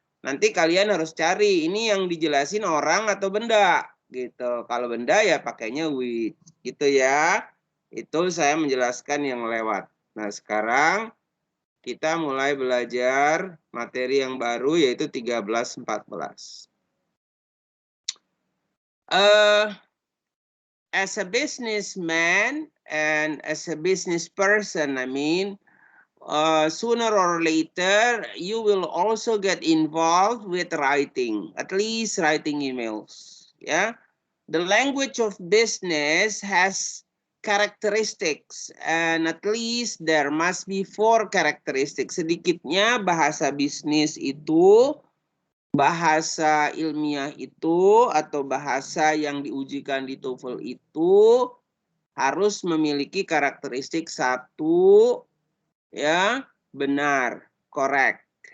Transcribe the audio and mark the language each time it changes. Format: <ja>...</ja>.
<id>Nanti kalian harus cari ini yang dijelasin orang atau benda gitu. Kalau benda ya pakainya which gitu ya. Itu saya menjelaskan yang lewat. Nah, sekarang kita mulai belajar materi yang baru yaitu 13-14.</id> <en>As a businessman and as a business person, I mean, sooner or later, you will also get involved with writing, at least writing emails. Yeah, the language of business has characteristics, and at least there must be 4 characteristics.</en> <id>Sedikitnya bahasa bisnis itu, bahasa ilmiah itu atau bahasa yang diujikan di TOEFL itu harus memiliki karakteristik 1 ya, benar, correct.</id>